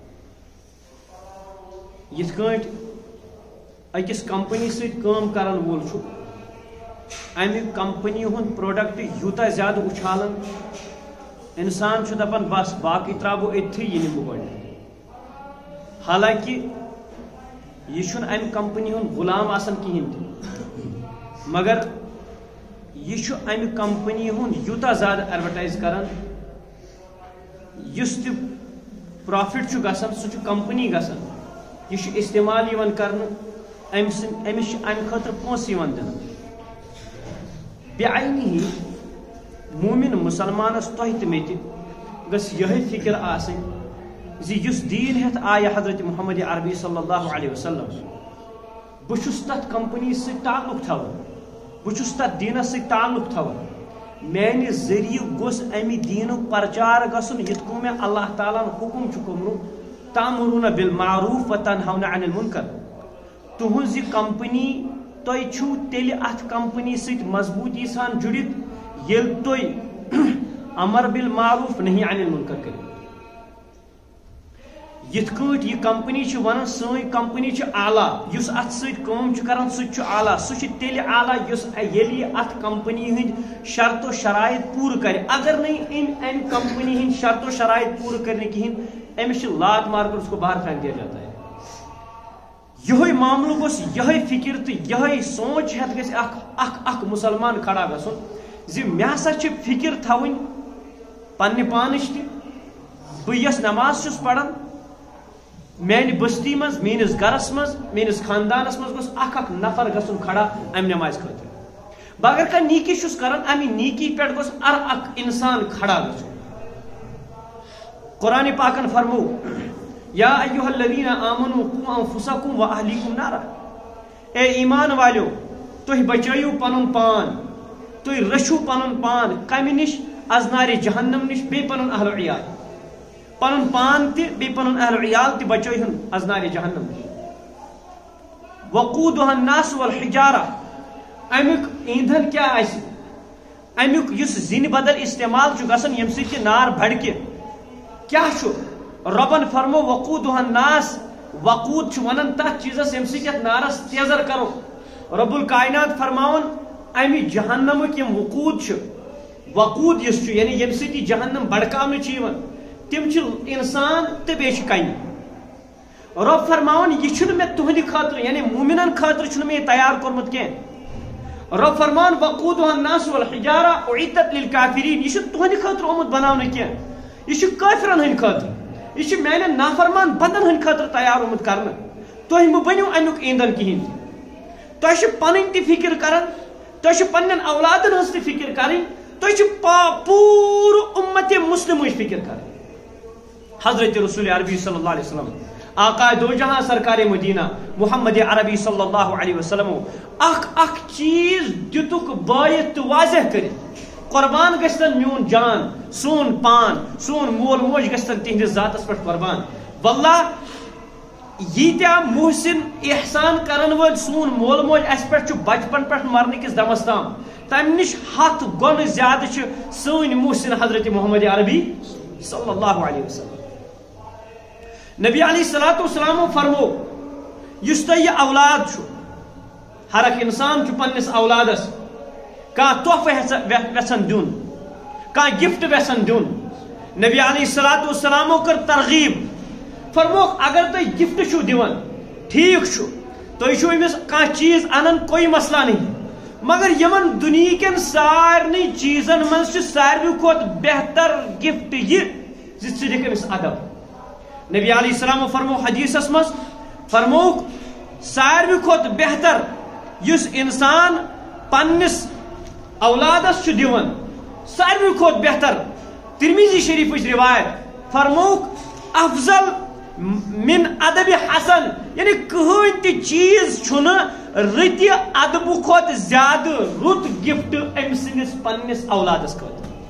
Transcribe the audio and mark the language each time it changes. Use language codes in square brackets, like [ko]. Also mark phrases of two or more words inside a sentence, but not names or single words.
[ks] یت کٹ اکس کمپنی ست کام کرن وول امہ کمپنی ہند پروڈکٹ یوتہ زیادہ اچھالن انسان دپان بس باقی تراو اتھی یہ نمو گۄڈٕ. حالانکہ یہ امہ کمپنی ہند غلام آسان کہین تہ مگر یہ امہ کمپنی ہند یوتہ زیادہ ایڈورٹائز کران یس تہ پروفٹ گژھان سہ کمپنی گژھان یہ استعمال کرنے امس امہ خاطر پونسہ دن. بعینہ مومن مسلمانس تہ مے تہ گژھ یہ فکر آسن زِ یس دین ہیتھ آیہ حضرت محمد عربی صلی اللہ علیہ وسلم بہ چھس تتھ کمپنی ست تعلق تھاوان بہ چھس تتھ دینس ست تعلق تھاوان میانہ ذریعہ گوس امی دینک پرچار گژھن یتھ کن میں اللہ تعالیٰ حکم کوٚرمُت [ar] تامرون بالمعروف وتنہون عن المنکر. [ks] تہنز یہ کمپنی تُہۍ چھو تیٚلہِ اتھ کمپنی سۭتۍ مضبوطی سان جُڑِتھ ییٚلہِ تُہۍ [ar] امر بالمعروف نہی عن المنکر [ks] کٔرِو. یتھ کٲٹھۍ یہ کمپنی چھ ونان سٲنۍ کمپنی چھ اعلیٰ یُس اتھ سۭتۍ کٲم چھ کران سُہ چھ اعلیٰ سُہ چھ تیٚلہِ اعلیٰ ییٚلہِ یہِ اتھ کمپنی ہٕنٛدۍ شرط و شرائط پوٗرٕ کرِ. اگر نہیں امہِ کمپنی ہٕنٛدۍ شرط و شرائط پوٗرٕ کرِ نہٕ کہیٖنۍ أمِس چھِ [ur] لات مار کر اس کو باہر پھینک دیا جاتا ہے. [ks] یہ معاملہ گوٚژھ یہے فکر تو یہے سوچ ہیتھ گژھِ اکھ مسلمان کھڑا گژھُن زِ مےٚ ہسا چھِ فکر تھاوٕنۍ پننہِ پانٕچ تہِ. بہٕ یۄس نماز چھُس پران میانہِ بستی مز میٲنِس گرس مز میٲنِس خاندانس مز گوٚژھ اکھ نفر گژھُن کھڑا امہِ نمازِ خٲطرٕ. بہٕ اگر کانٛہہ نیکی چھُس کران امہِ نیکی پٮ۪ٹھ گوٚژھ اکھ انسان کھڑا گژھُن. قرآن پاکن فرمو [ar] یا ایھا الذین آمنوا قوا انفسکم واہلیکم نارا. [ks] اے ایمان والیو تُہۍ بچٲیِو پنُن پان تُہۍ رٔچھِو پنُن پان کمہِ نش ازنارِ جہنم نش بیٚیہِ پنُن اہل و عیال پنُن پان تہِ بیٚیہِ پنُن اہل و عیال تہِ بچٲیہُن ازنارِ جہنم نش. [ar] وقودها الناس والحجارہ. [ks] امیُک ایندھن کیاہ آسہِ امیُک یُس زِنہِ بدل استعمال چھُ گژھان ییٚمہِ سۭتۍ یہِ نار بھڑکہِ کیا چھُ ربن فرمو [ar] وقودها الناس. [ks] وقود چھُ ونان تتھ چیزس ییٚمہِ سۭتۍ یتھ نارس تیزر کرو. رب الکائنات فرماون امہِ جہنمُک یِم وقود چھِ وقود یُس چھُ یعنی ییٚمہِ سۭتۍ یہِ جہنم بڑکاونہٕ چھُ یِوان تِم چھِ انسان تہٕ بیٚیہِ چھِ کنہِ. رب فرماون یہِ چھُنہٕ مےٚ تُہنٛدِ خٲطرٕ یعنی مومنن خٲطرٕ چھُنہٕ مےٚ یہِ تیار کوٚرمُت کینٛہہ. رب فرمان [ar] وقودها الناس والحجارہ اعدت للکافرین. [ks] یہ چھُ تُہنٛدِ خٲطرٕ آمُت بناونہٕ کینٛہہ یہ چھُ کٲفرن ہٕنٛدِ خٲطرٕ یہ چھُ میانٮ۪ن نافرمان بندن ہٕنٛدِ خٲطرٕ تیار آمُت کرنہٕ. تُہۍ مہٕ بٔنِو امیُک ایندھن کہیٖنۍ تہِ. تۄہہِ چھِ پنٕنۍ تہِ فکر کران تۄہہِ چھِ پننٮ۪ن اولادن ہٕنٛز تہِ فکر کرٕنۍ تۄہہِ چھِ پوٗرٕ اُمتِ مسلمٕچ فکر کرٕنۍ. حضرت رسول عربی صلی اللہ علیہ وسلم آقا دو جہاں سرکار مدینہ محمد عربی صلی اللہ علیہ وسلم اکھ چیز دتُک بٲیِتھ تہٕ واضح کٔرِتھ. قربان گژھن میون جان سون پان سون مول موج گژھن تہندِس ذاتس پٮ۪ٹھ قربان. واللہ ییٖتیاہ محسن احسان کرن وٲلۍ سون مول موج اسہِ پٮ۪ٹھ چھُ بچپن پٮ۪ٹھ مرنہٕ کِس دمس تام تمہِ نِش 100 گۄنہٕ زیادٕ چھِ سٲنۍ محسن حضرت محمد عربی صلی اللہ علیہ وسلم. نبی علیہ الصلوۃ والسلام فرمو یُس تۄہہِ یہِ اولاد چھُ ہر اکھ انسان چھُ پننِس اولادس کانٛہہ تحفہٕ یژھان دیُن کانٛہہ گفٹ یژھان دیُن. نبی علیہ الصلوۃ والسلامو کٔر ترغیب فرموکھ اگر تُہۍ گفٹ چھُو دِوان ٹھیٖک چھُ تُہۍ چھُو أمِس کانٛہہ چیٖز انان [ur] کوئی مسئلہ نہیں [ks] مگر یمن دُنہیٖکٮ۪ن سارنٕے چیٖزن منٛز چھُ ساروی کھۄتہٕ بہتر گفٹ یہِ زِ ژٕ دِکھ أمِس ادب. نبی علیہ السلام فرمو حدیثس مز فرموک ساروی کھۄتہٕ بہتر یُس انسان پننس اولادس چھُ دِوان ساروی کھۄتہٕ بہتر ترمیزی شریفٕچ روایت فرموک [ar] افضل من ادب حسن [ks] یعنی کٕہٕنۍ تہِ چیٖز چھُنہٕ رٕتہِ ادبہٕ کھۄتہٕ زیادٕ رُت گفٹ أمۍ سٕنٛدِس پننِس اولادس خٲطرٕ.